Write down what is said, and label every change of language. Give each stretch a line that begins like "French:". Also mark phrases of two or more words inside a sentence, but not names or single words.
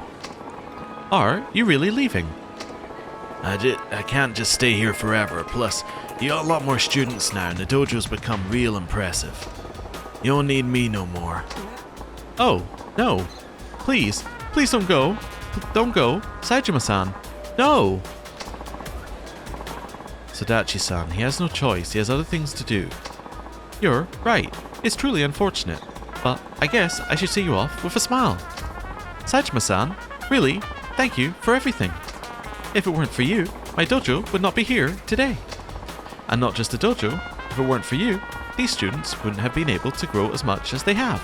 English: Are you really leaving? I can't just stay here forever. Plus, you got a lot more students now, and the dojo's become real impressive. You don't need me no more. Oh, no. Please don't go. Don't go. Saejima-san. No! Sadachi-san, he has no choice. He has other things to do. You're right. It's truly unfortunate. But I guess I should see you off with a smile. Saejima-san, really, thank you for everything. If it weren't for you, my dojo would not be here today. And not just the dojo, if it weren't for you, these students wouldn't have been able to grow as much as they have.